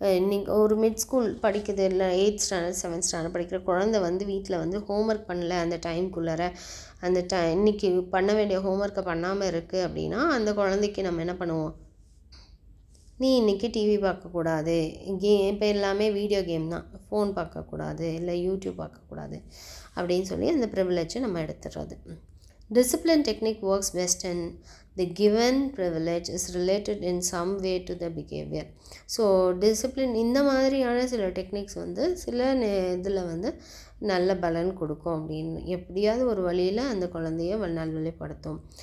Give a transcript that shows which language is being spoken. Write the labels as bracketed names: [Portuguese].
[Tamil] நீங்கள் ஒரு mid school படிக்குது, இல்லை 8th ஸ்டாண்டர்ட் 7th ஸ்டாண்டர்ட் படிக்கிற குழந்தை வந்து வீட்டில் வந்து ஹோம்ஒர்க் பண்ணல, அந்த டைம்குள்ளார அந்த இன்றைக்கி பண்ண வேண்டிய ஹோம்ஒர்க்கை பண்ணாமல் இருக்குது அப்படின்னா அந்த குழந்தைக்கு நம்ம என்ன பண்ணுவோம், நீ இன்றைக்கி டிவி பார்க்கக்கூடாது, இப்போ எல்லாமே வீடியோ கேம் தான், ஃபோன் பார்க்கக்கூடாது, இல்லை யூடியூப் பார்க்கக்கூடாது அப்படின்னு சொல்லி அந்த ப்ரிவிலேஜை நம்ம எடுத்துடுறது. [English] Discipline technique works best and the given privilege is related in some way to the behavior. [Tamil] So discipline இந்த மாதிரியான சில டெக்னிக்ஸ் வந்து சில இதில் வந்து நல்ல பலன் கொடுக்கும் அப்படின்னு எப்படியாவது ஒரு வழியில் அந்த குழந்தைய நல்வழிப்படுத்தும்.